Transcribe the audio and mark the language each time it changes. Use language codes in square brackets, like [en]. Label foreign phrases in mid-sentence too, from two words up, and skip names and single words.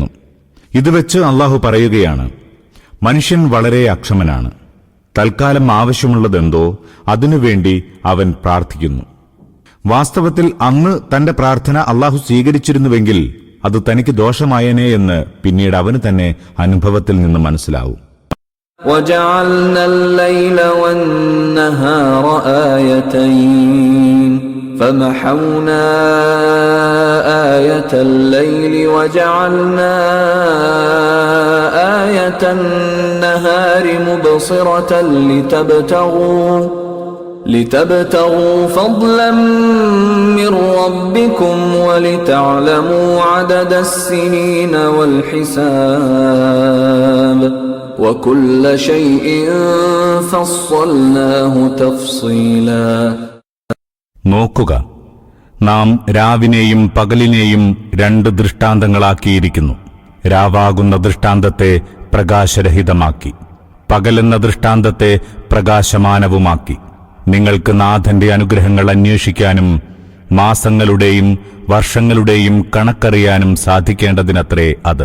[ml] ഇതുവെച്ച് അള്ളാഹു പറയുകയാണ്: മനുഷ്യൻ വളരെ അക്ഷമനാണ്. തൽക്കാലം ആവശ്യമുള്ളതെന്തോ അതിനുവേണ്ടി അവൻ പ്രാർത്ഥിക്കുന്നു. വാസ്തവത്തിൽ അന്ന് തന്റെ പ്രാർത്ഥന അള്ളാഹു സ്വീകരിച്ചിരുന്നുവെങ്കിൽ അത് തനിക്ക് ദോഷമായേനെ എന്ന് പിന്നീട് അവന് തന്നെ അനുഭവത്തിൽ നിന്ന് മനസ്സിലാവും. [ar] وَجَعَلْنَا اللَّيْلَ وَالنَّهَارَ آيَتَيْنِ فَمَحَوْنَا آيَةَ اللَّيْلِ وَجَعَلْنَا آيَةَ النَّهَارِ مُبْصِرَةً لِتَبْتَغُوا فَضْلًا مِّن رَّبِّكُمْ وَلِتَعْلَمُوا عَدَدَ السِّنِينَ وَالْحِسَابَ وَكُلَّ شَيْءٍ فَصَّلْنَاهُ تَفْصِيلًا. [ml] നോക്കുക, നാം രാവിനെയും പകലിനെയും രണ്ട് ദൃഷ്ടാന്തങ്ങളാക്കിയിരിക്കുന്നു. രാവാകുന്ന ദൃഷ്ടാന്തത്തെ പ്രകാശരഹിതമാക്കി, പകലെന്ന ദൃഷ്ടാന്തത്തെ പ്രകാശമാനവുമാക്കി. നിങ്ങൾക്ക് നാഥന്റെ അനുഗ്രഹങ്ങൾ അന്വേഷിക്കാനും മാസങ്ങളുടെയും വർഷങ്ങളുടെയും കണക്കറിയാനും സാധിക്കേണ്ടതിനത്രേ അത്.